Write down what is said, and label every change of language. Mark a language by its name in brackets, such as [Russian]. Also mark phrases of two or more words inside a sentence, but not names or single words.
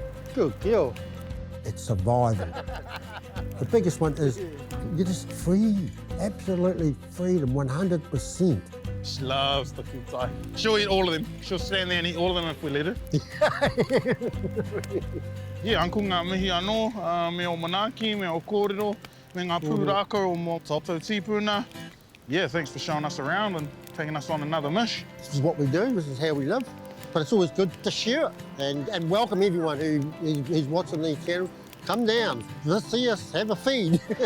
[English] Good deal. It's survival. The biggest one is you're just free, absolutely freedom, 100%. She loves the kutai. She'll eat all of them. She'll stand there and eat all of them if we let her. Yeah, Uncle, [Māori] ngā mihi anō, me o manaki, me o kōrero, me ngā pūraka o mō tātou tīpuna. [English] Yeah, thanks for showing us around and taking us on another mish. This is what we do, this is how we live. But it's always good to share it and welcome everyone who's watching these channels. Come down, let's see us, have a feed.